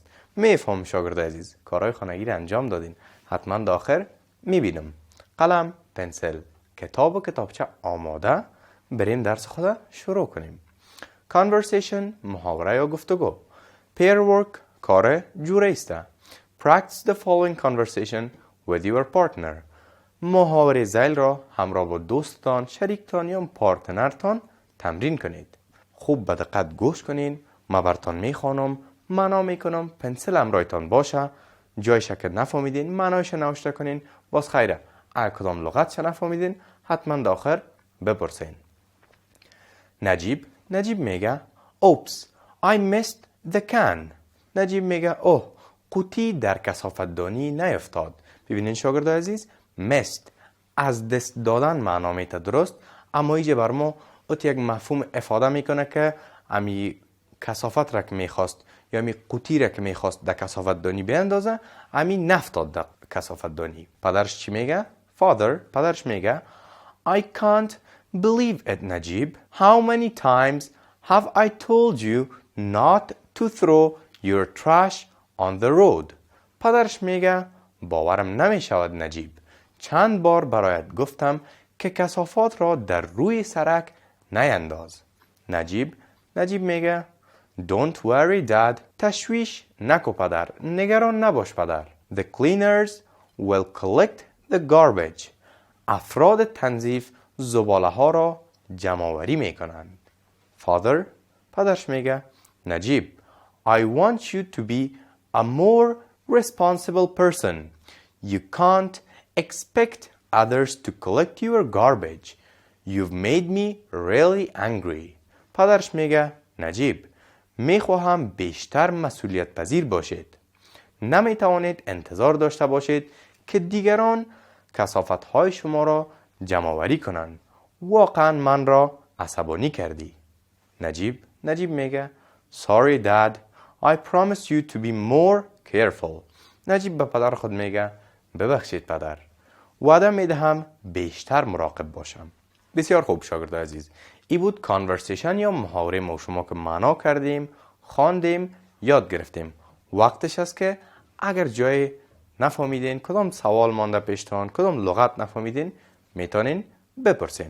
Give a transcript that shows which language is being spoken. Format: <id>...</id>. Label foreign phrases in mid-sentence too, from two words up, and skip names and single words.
<fa>میفهم شاگرد عزیز، کارهای خانگی را انجام دادین، حتما تا آخر میبینم. قلم، پنسل، کتاب و کتابچه آماده، بریم درس خود شروع کنیم. Conversation، محاوره یا گفتگو.</fa> <en>Pair work،</en> <fa>کار جوره است.</fa> <en>Practice the following conversation with your partner.</en> <fa>محاوره ذیل را همراه با دوستتان، شریکتان یا پارتنرتان تمرین کنید. خوب به دقت گوش کنین. ما براتون میخوانم، معنا میکنم، پنسل همراهتان باشه. جایش که نفهمیدین معنایش نوشته کنین. باز خیره، اگه کدام لغتش نفهمیدین حتما داخل بپرسین. نجیب میگه Oops,</fa> <en>I missed the can.</en> <fa>نجیب میگه اوه، قوطی در کثافت‌دانی نیفتاد. ببینین شاگرد عزیز، missed از دست دادن معنا میته درست، اما ایجا بر ما یک مفهوم افاده میکنه که امی کثافت را که میخواست یا امی قوطی را که میخواست در کثافت‌دانی بیندازه، امی نفتاد در کثافت‌دانی. پدرش چی میگه؟ پدرش میگه</fa> <en>I can't believe it</en> <fa>نجیب.</fa> <en>How many times have I told you not to throw your trash on the road.</en> <fa>پدرش میگه باورم نمیشود نجیب. چند بار برایت گفتم که کثافات را در روی سرک نینداز. نجیب میگه</fa> <en>Don't worry dad.</en> <fa>تشویش نکو پدر، نگران نباش پدر.</fa> <en>The cleaners will collect the garbage.</en> <fa>افراد تنظیف زباله ها را جمع آوری میکنند. پدرش میگه نجیب</fa> <en>I want you to be a more responsible person. You can't expect others to collect your garbage. You've made me really angry.</en> <fa>پدرش میگه نجیب میخواهم بیشتر مسئولیت پذیر باشید. نمیتوانید انتظار داشته باشید که دیگران کثافت های شما را جمع آوری کنند. واقعا من را عصبانی کردی. نجیب میگه</fa> <en>Sorry dad. I promise you to be more careful.</en> <fa>نجیب به پدر خود میگه ببخشید پدر، وعده میدهم بیشتر مراقب باشم. بسیار خوب شاگرد عزیز، این بود کانورسیشن یا محاوره ما و شما که معنا کردیم، خواندیم، یاد گرفتیم. وقتش است که اگر جای نفهمیدین، کدام سوال مانده پیشتان، کدام لغت نفهمیدین، میتونین بپرسین.</fa>